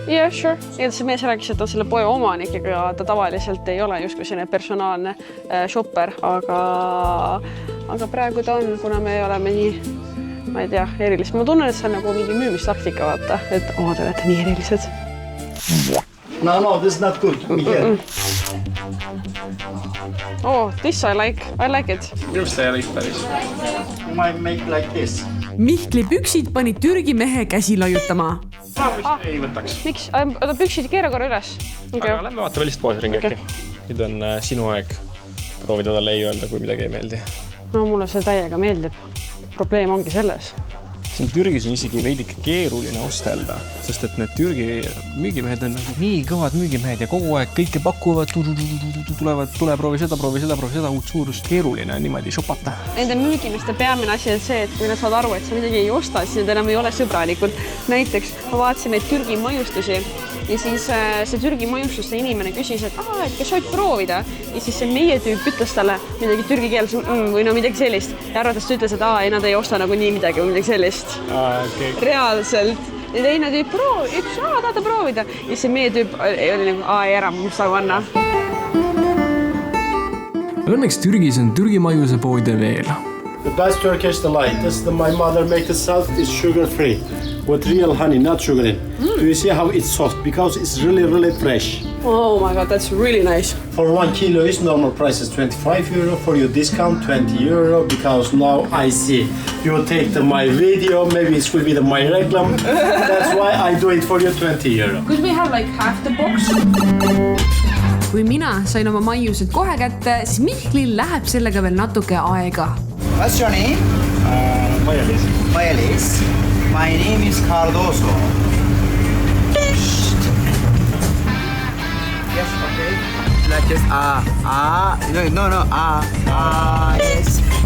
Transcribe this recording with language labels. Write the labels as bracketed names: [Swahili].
[English] Yeah, sure. [Estonian] Ja see mees rääkis, et ta selle poe omanik, aga ta tavaliselt ei ole justkui selline personaalne shopper, aga praegu ta on, kuna me oleme nii, ma ei tea, erilised. Ma tunnen, et see on nagu mingi müümistaktika, vaata, et te olete nii erilised. [English] No, this is not good, Michel. Oh, this I like it. [Estonian] Minu arust ei ole päris. [English] You might make like this. [Estonian] Mihkli püksid panid Türgi mehe käsi laiutama. Ei võtaks. Miks? Oota, püksid keera korra üles. Aga lähme vaatame lihtsalt poes ringi äkki. Nüüd on sinu aeg proovida talle ei öelda, kui midagi ei meeldi. No mulle see täiega meeldib. Probleem ongi selles. Siin Türgis on isegi veidike keeruline ostelda, sest et need Türgi müügimehed on nii kõvad müügimehed ja kogu aeg kõike pakuvad, tule proovi seda, uut suurust, keeruline on niimoodi šopata. Nende müügimiste peamine asi on see, et kui nad saavad aru, et sa midagi ei osta, siis nad enam ei ole sõbralikud. Näiteks ma vaatasin neid Türgi mõjustusi ja siis see Türgi mõjustuste inimene küsis, et kas sa võid proovida ja siis see meie tüüp ütles talle midagi türgi keeles või no midagi sellist ja arvates ta ütles, et ei, nad ei osta nagu nii midagi või midagi sellist. Okay. Reaalselt. Ja teine tüüp ütles, tahate proovida. Ja see meie tüüp oli nagu, ära, ma saan panna. Õnneks Türgis on Türgi maiuse poode veel. [English] The best Turkish delight. This is my mother make it self. It's sugar free with real honey, not sugar in. Do you see how it's soft? Because it's really, really fresh. Oh my god, that's really nice. For 1 kilo is normal price is 25 euro. For your discount, 20 euro. Because now I see you take my video. Maybe it will be my reclam. That's why I do it for you 20 euro. Could we have like half the box? [Estonian] kui mina sain oma maiused kohe kätte, siis Mihklil läheb sellega veel natuke aega. [English] What's your name? Maja-Liis. Maja-Liis. My name is Cardoso. Yes, okay. Like this. No. Yes.